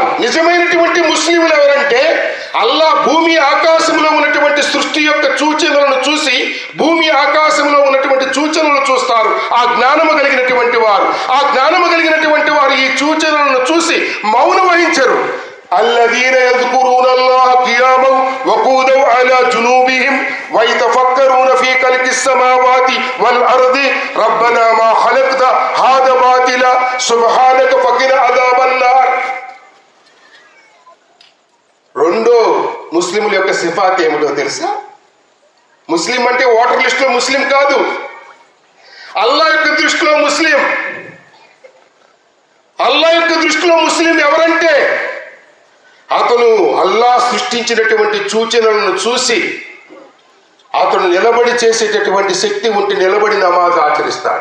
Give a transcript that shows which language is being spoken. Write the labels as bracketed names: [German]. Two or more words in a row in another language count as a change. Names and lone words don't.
[Telugu] నిజమైనటువంటి ముస్లింలు ఎవరంటే అల్లా భూమి ఆకాశంలో ఉన్నటువంటి సృష్టి యొక్క సూచనలను చూసి భూమి ఆకాశంలో ఉన్నటువంటి సూచనలను చూస్తారు. ఆ జ్ఞానము కలిగినటువంటి వారు. ఆ జ్ఞానము కలిగినటువంటి వారు ఈ సూచనలను చూసి మౌనం వహించరు. [Arabic] الذين يذكرون الله قياما وقعودا على جنوبهم ويتفكرون في خلق السماوات والأرض ربنا ما خلقت هذا باطلا سبحانك فقنا عذاب النار. [Telugu] రెండో ముస్లింల యొక్క సిఫాత్ ఏమిటో తెలుసా? ముస్లిం అంటే [English] voter listలో [Telugu] ముస్లిం కాదు. అల్లా యొక్క దృష్టిలో ముస్లిం. అల్లా యొక్క దృష్టిలో ముస్లిం ఎవరంటే అతను అల్లా సృష్టించినటువంటి సూచనలను చూసి అతను నిలబడి చేసేటటువంటి శక్తి ఉంటే నిలబడి నమాజ్ ఆచరిస్తాడు.